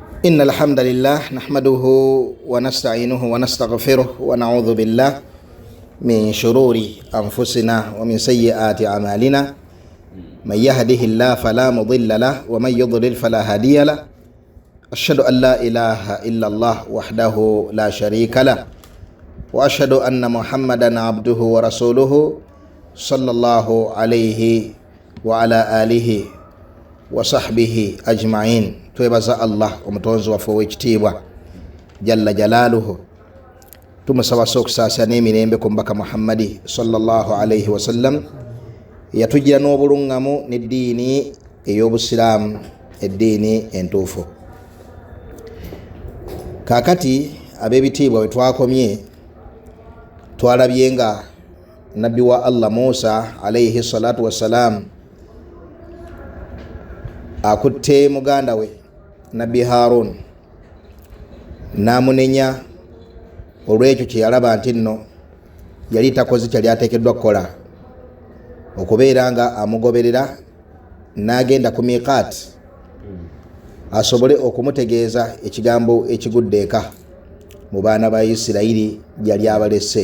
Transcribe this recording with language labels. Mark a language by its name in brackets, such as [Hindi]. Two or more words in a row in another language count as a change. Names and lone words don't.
[Arabic] إن الحمد لله نحمده ونستعينه ونستغفره ونعوذ بالله من شرور أنفسنا ومن سيئات أعمالنا من يهده الله فلا مضل له ومن يضلل فلا هادي له أشهد أن لا إله إلا الله وحده لا شريك له وأشهد أن محمدا عبده ورسوله صلى الله عليه وعلى آله وصحبه أجمعين. [Ganda] twebaza Allah omutonzi waffe ow'ekitiibwa [Arabic] جل جلاله, [Ganda] tumusabasa okusaasa n'emirembe ku mbaka Muhammadi [Arabic] صلى الله عليه وسلم [Ganda] yatugira n'obulungamu n'eddiini ey'obusiraamu, eddiini entuufu. Kaakati ab'ebitiibwa bwe twakomye twalabye nga nabbi wa Allah Musa [Arabic] عليه الصلاة والسلام [Ganda] akutte muganda we nabbi Harun namunenya olw'ekyo kye yalaba nti nno yali takoze kyali ateekeddwa kukola, okubeera nga amugoberera n'agenda ku miqaat asobole okumutegeeza ekigambo ekigudde eka mu baana ba Isirayiri gyali abalese.